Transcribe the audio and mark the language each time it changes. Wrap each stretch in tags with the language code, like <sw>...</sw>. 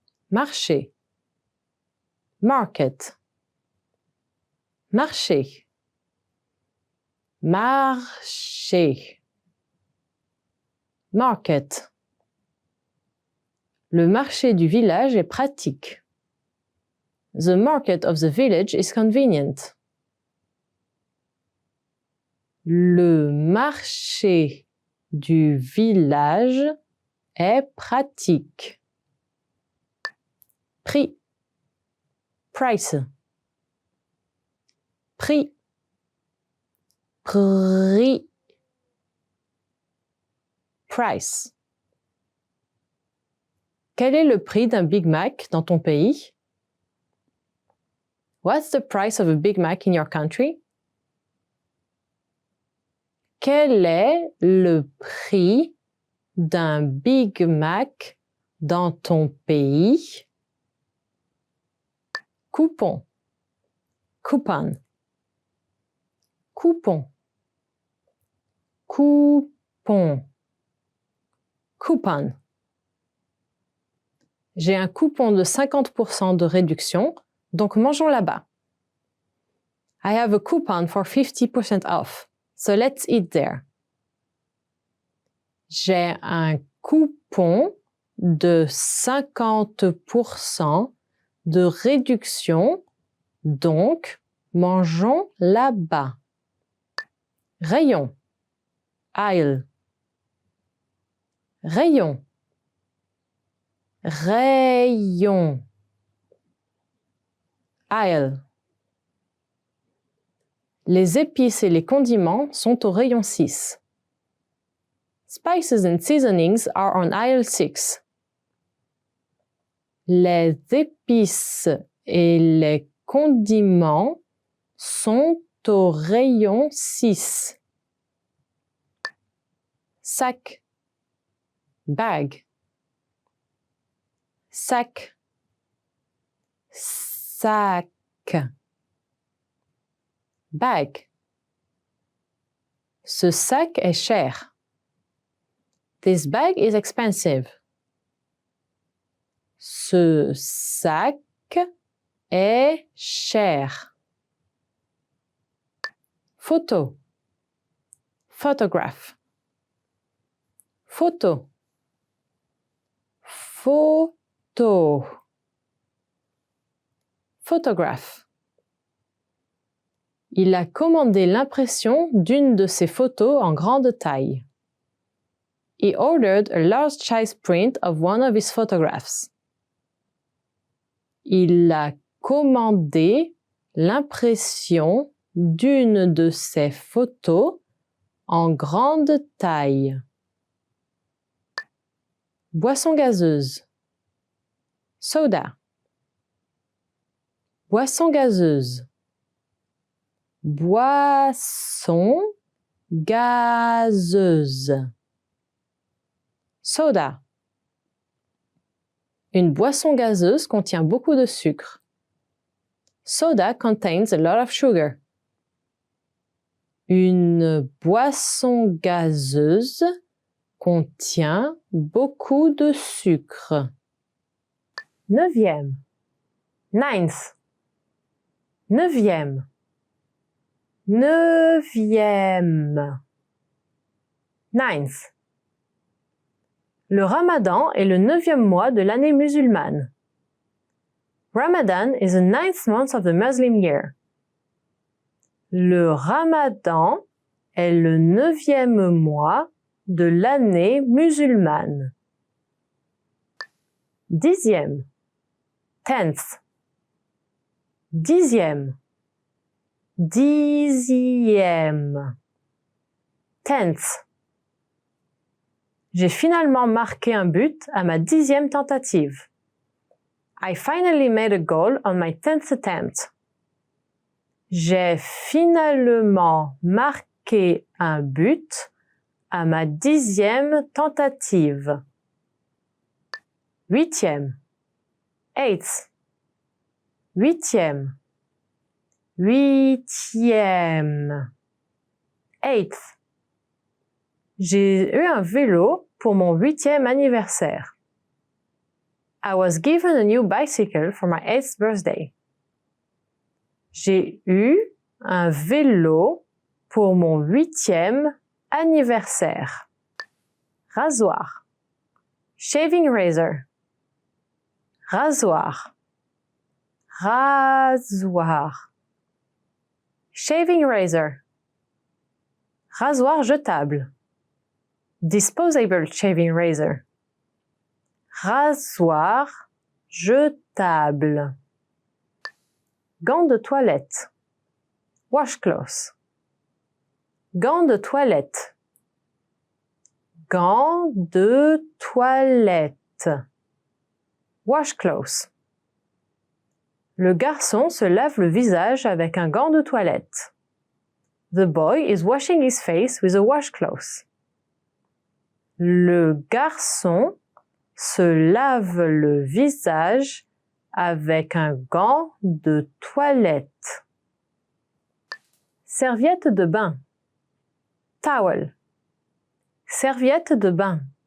<fr>Marché. Market. Marché. Marché. Market. Le marché du village est pratique.</fr> <en>The market of the village is convenient.</en> <fr>Le marché du village est pratique. Prix. Price. Prix. Prix.</fr> <en>Price.</en> <fr>Quel est le prix d'un Big Mac dans ton pays?</fr> <en>What's the price of a Big Mac in your country?</en> <fr>Quel est le prix d'un Big Mac dans ton pays? Coupon. Coupon. Coupon. Coupon. Coupon. J'ai un coupon de 50% de réduction, donc mangeons là-bas.</fr> <en>I have a coupon for 50% off, so let's eat there.</en> <fr>J'ai un coupon de 50% de réduction, donc mangeons là-bas. Rayon. Aisle. Rayon. Rayon. Aisle. Les épices et les condiments sont au rayon 6.</fr> <en>Spices and seasonings are on aisle 6.</en> <fr>Les épices et les condiments sont au rayon 6. Sac, bag. Sac, sac. Bag. Ce sac est cher.</fr> <en>This bag is expensive.</en> <fr>Ce sac est cher. Photo. Photograph. Photo. Photo.</fr> <en>Photograph.</en> <fr>Il a commandé l'impression d'une de ses photos en grande taille.</fr> <en>He ordered a large size print of one of his photographs.</en> <fr>Il a commandé l'impression d'une de ses photos en grande taille. Boisson gazeuse. Soda. Boisson gazeuse. Boisson gazeuse. Soda. Une boisson gazeuse contient beaucoup de sucre.</fr> <en>Soda contains a lot of sugar.</en> <fr>Une boisson gazeuse contient beaucoup de sucre. 9e. Ninth. 9e. 9e. Ninth. Le Ramadan est le 9e mois de l'année musulmane.</fr> <en>Ramadan is the 9th month of the Muslim year.</en> <fr>Le Ramadan est le 9e mois de l'année musulmane. 10e. 10th. 10e. 10e. 10th. J'ai finalement marqué un but à ma 10e tentative.</fr> <en>I finally made a goal on my 10th attempt.</en> <fr>J'ai finalement marqué un but à ma 10e tentative. 8e. 8th. 8e. 8e. 8th. J'ai eu un vélo pour mon 8e anniversaire.</fr> <en>I was given a new bicycle for my 8th birthday.</en> <fr>J'ai eu un vélo pour mon 8e anniversaire. Rasoir.</fr> <en>Shaving razor.</en> <fr>Rasoir.</fr> <en>Rasoir. Shaving razor.</en> <fr>Rasoir jetable.</fr> <en>Disposable shaving razor.</en> <fr>Rasoir jetable. Gants de toilette. Washcloth. Gants de toilette. Gants de toilette. Washcloth. Le garçon se lave le visage avec un gant de toilette.</fr> <en>The boy is washing his face with a washcloth.</en> <fr>Le garçon se lave le visage avec un gant de toilette. Serviette de bain. Towel. Serviette de bain.</fr>